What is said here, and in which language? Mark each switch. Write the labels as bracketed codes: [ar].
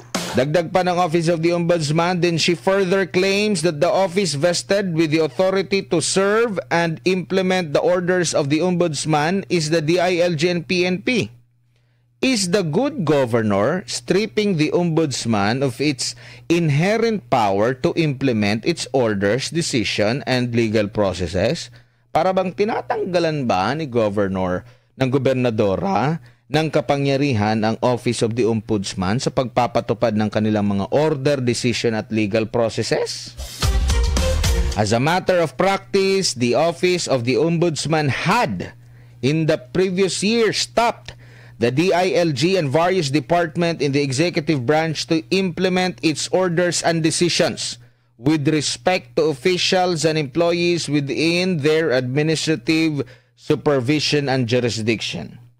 [tl] Dagdag pa ng [en] Office of the Ombudsman, then she further claims that the office vested with the authority to serve and implement the orders of the Ombudsman is the DILG and PNP. Is the good governor stripping the Ombudsman of its inherent power to implement its orders, decision, and legal processes? [tl] Para bang tinatanggalan ba ni governor ng gobernadora ng kapangyarihan ang Office of the Ombudsman sa pagpapatupad ng kanilang mga order, decision at legal processes? [en] As a matter of practice, the Office of the Ombudsman had, in the previous year, stopped the DILG and various departments in the executive branch to implement its orders and decisions with respect to officials and employees within their administrative supervision and jurisdiction.